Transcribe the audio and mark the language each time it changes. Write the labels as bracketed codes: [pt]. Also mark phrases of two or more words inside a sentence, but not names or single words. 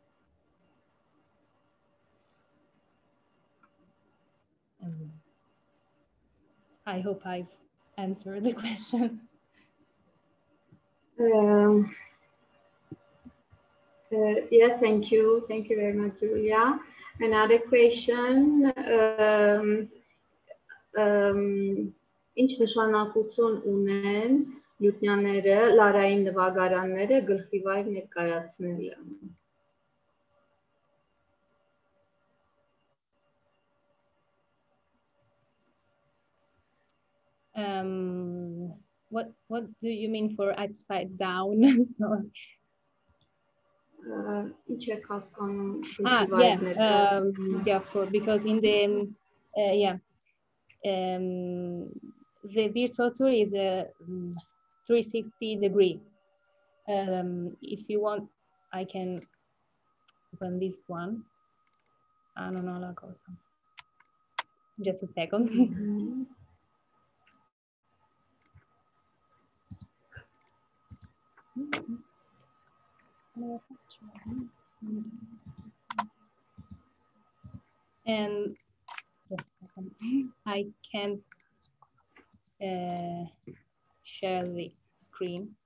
[en] I hope I've answered the question. Yeah, thank you very much, Julia. Another question. [hy] Ինչ նշանակություն ունեն լյուտնյաները, լարային նվագարանները գլխիվայր ներկայացնելը։ [en] What do you mean for upside down? Sorry. Yeah, because in the the virtual tour is a 360 degree. If you want, I can open this one. I don't know [es] la cosa. [en] Just a second. And just a second, I can't share the screen.